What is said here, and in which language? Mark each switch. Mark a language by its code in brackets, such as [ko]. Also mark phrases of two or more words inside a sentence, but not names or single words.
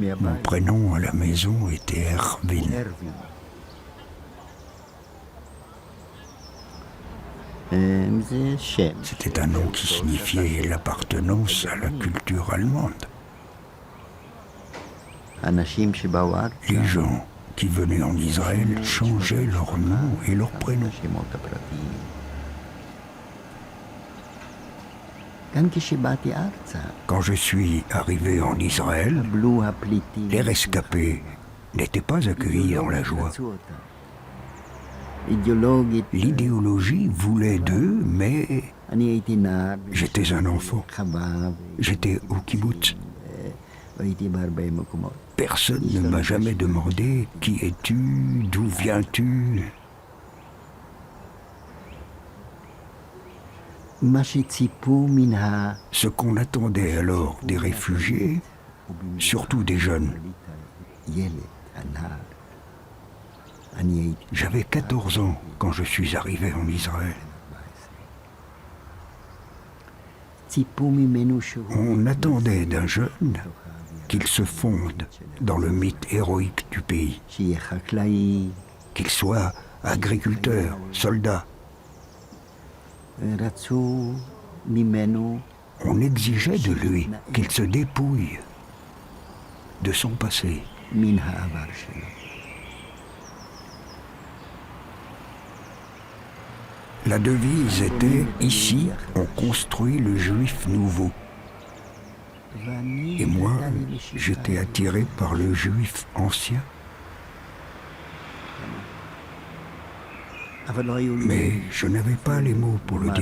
[he] מהבית [fr] prénom à la maison était Erwin. [he] ארווין. זה שם. [fr] C'était un nom qui signifiait l'appartenance à la culture allemande. [he] אנשים שבאו ארצה, [fr] Les gens qui venaient en Israël changeaient leur nom et leur prénom. [he] השמות הפרטיים. גם כשבאתי ארצה, [fr] Quand je suis arrivé en Israël, [he] קבלו הפליטים. [fr] les rescapés n'étaient pas accueillis dans la joie. [he] רצו אותם. אידיאולוגית, [fr] L'idéologie voulait d'eux, mais [he] אני הייתי נער, [fr] j'étais un enfant. [he] חווה, [fr] J'étais au kibbutz. [he] והייתי בהרבה מקומות. [fr] Personne ne m'a jamais demandé qui es-tu, d'où viens-tu. [he] מה שציפו מן ה... [fr] Ce qu'on attendait alors des réfugiés, surtout des jeunes. [he] ילד, הנער. אני הייתי... [fr] J'avais 14 ans quand je suis arrivé en Israël. [he] ציפו ממנו שהוא... [fr] On attendait d'un jeune qu'il se fonde dans le mythe héroïque du pays, [he] שיהיה חקלאי, [fr] qu'il soit agriculteur, soldat. [he] רצו ממנו [fr] On exigeait de lui qu'il se dépouille de son passé. [he] מן העבר שלו. [fr] La devise était « Ici, on construit le juif nouveau ». [he] ואני... [fr] Et moi, j'étais attiré par le juif ancien. [he] אבל לא היו לי... [fr] Mais je n'avais pas les mots pour le [he] לומר